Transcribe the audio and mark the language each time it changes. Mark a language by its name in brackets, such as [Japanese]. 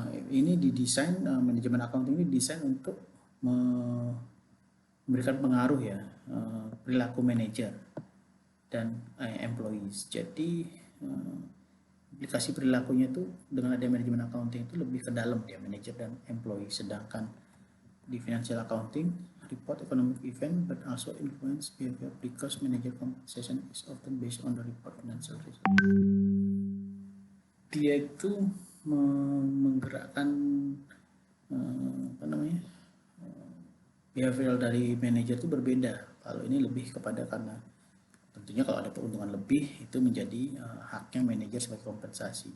[Indonesian] Ini didesain, manajemen accounting ini didesain untuk memberikan pengaruh ya perilaku manajer dan employees. Jadi implikasi perilakunya itu dengan ada manajemen accounting itu lebih ke dalam ya, manajer dan employee. Sedangkan di [English] financial accounting report economic event but also influence behavior because manager compensation is often based on the report financial result. [Indonesian] Dia itu menggerakkan apa namanya, behavioral dari manajer itu berbeda. Kalau ini lebih kepada karena tentunya kalau ada keuntungan lebih itu menjadi haknya manajer sebagai kompensasi.